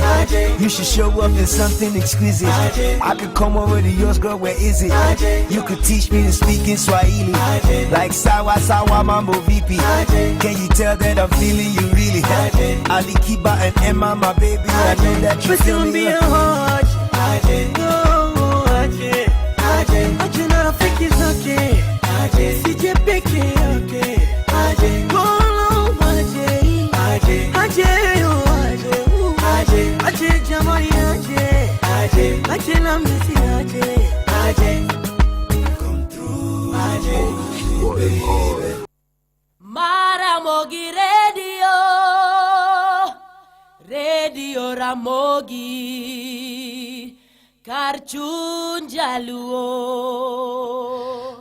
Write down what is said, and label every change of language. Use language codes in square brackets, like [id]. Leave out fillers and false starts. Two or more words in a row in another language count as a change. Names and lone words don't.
[en] You should show up in something exquisite. I could come over to yours, girl, where is it? You could teach me to speak in Swahili, like [sw] Sawa Sawa Mambo VP. [en] Can you tell that I'm feeling you really? Ali Kiba and Emma, my baby, I know that you feel me. [sw] Aje na rafiki zake, sije peke yake. Aje jamani aje na misi aje. [luo] Maramogi Radio Ramogi Karchunja luo.